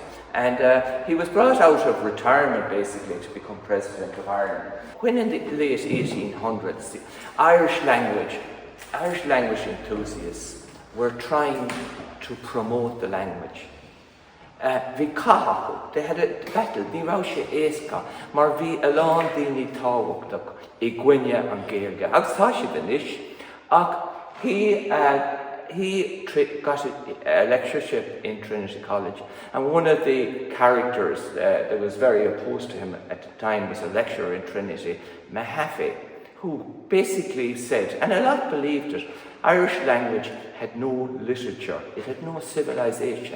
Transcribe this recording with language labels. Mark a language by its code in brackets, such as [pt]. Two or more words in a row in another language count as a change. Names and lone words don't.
[en] And he was brought out of retirement, basically, to become President of Ireland. When in the late 1800s, the Irish language enthusiasts were trying to promote the language. They had a battle, [ga] ní raibh sé éasca, mar bhí alán daoine tábhachtach I gcoinne an Gaeilge. Agus tá sé den ish, ach [en] he got a lectureship in Trinity College, and one of the characters that was very opposed to him at the time was a lecturer in Trinity, Mahaffey, who basically said, and a lot believed it, Irish language had no literature, it had no civilization.